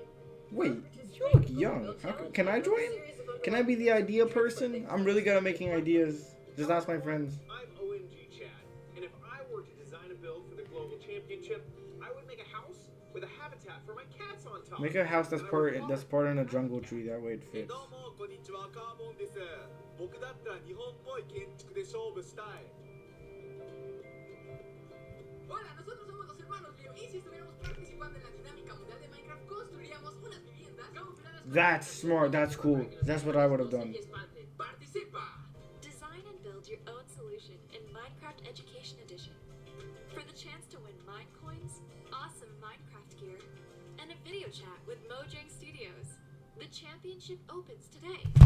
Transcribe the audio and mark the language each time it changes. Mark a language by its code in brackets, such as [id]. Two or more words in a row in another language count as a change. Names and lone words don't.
[en] Wait, you look young. Can I join? Can I be the idea person? I'm really good at making ideas. Just ask my friends. I'm OMG Chad, and if I were to design a build for the Global Championship, I would make a house with a habitat for my cats on top. Make a house that's part in a jungle tree. That way it fits. [ja] どうもこんにちは、カーボンです。僕だったら日本っぽい建築で勝負したい。 [es] Hola, nosotros somos los hermanos Leo y si estuviéramos participando en la dinámica mundial de Minecraft, construiríamos unas viviendas camufladas. [en] That's smart. That's cool. That's what I would have done. Participa! Design and build your own solution in Minecraft Education Edition. For the chance to win Mine Coins, awesome Minecraft gear, and a video chat with Mojang Studios. The championship opens today.